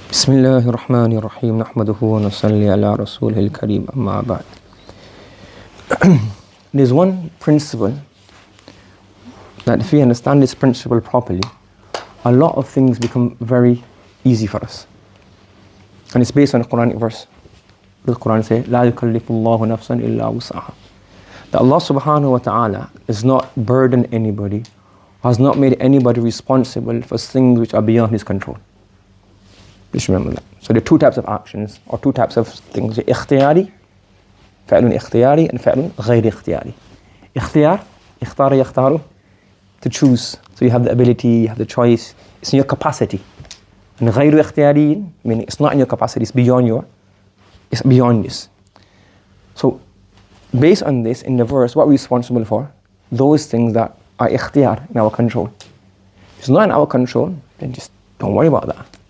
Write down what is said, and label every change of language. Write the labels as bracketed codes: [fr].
[ar] بسم الله الرحمن الرحيم نحمده ونصلي على رسوله الكريم أما بعد. [en] There's one principle that if we understand this principle properly, a lot of things become very easy for us. And it's based on a Quranic verse. The Quran says, [ar] لا يكلف الله نفسا إلا وسعها. [en] That Allah subhanahu wa ta'ala does not burden anybody, has not made anybody responsible for things which are beyond his control. Just remember that. So there are two types of actions, or two types of things. [ar] اختياري, فعل اختياري, and فعل غير اختياري. اختيار, اختار يختار, [en] to choose. So you have the ability, you have the choice. It's in your capacity. And غير اختياري, meaning it's not in your capacity, it's beyond this. So based on this, in the verse, what are we responsible for? Those things that are ikhtiyar, in our control. If it's not in our control, then just don't worry about that.